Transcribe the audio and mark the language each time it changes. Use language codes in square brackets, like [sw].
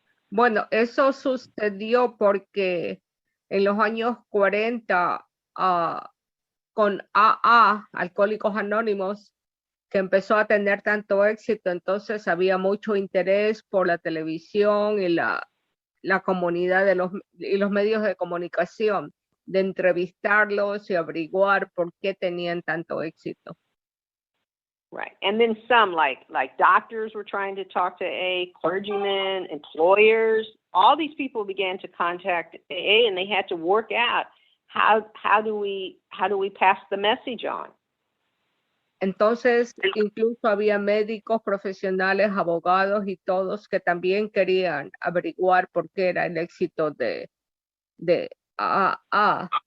[es] Bueno, eso sucedió porque en los años 40, con AA, Alcohólicos Anónimos, que empezó a tener tanto éxito, entonces había mucho interés por la televisión y la comunidad y los medios de comunicación, de entrevistarlos y averiguar por qué tenían tanto éxito. [en] Right. And then some, like doctors were trying to talk to AA, clergymen, employers. All these people began to contact AA, and they had to work out how do we pass the message on. [es] Entonces, incluso había médicos, profesionales, abogados y todos que también querían averiguar por qué era el éxito de AA.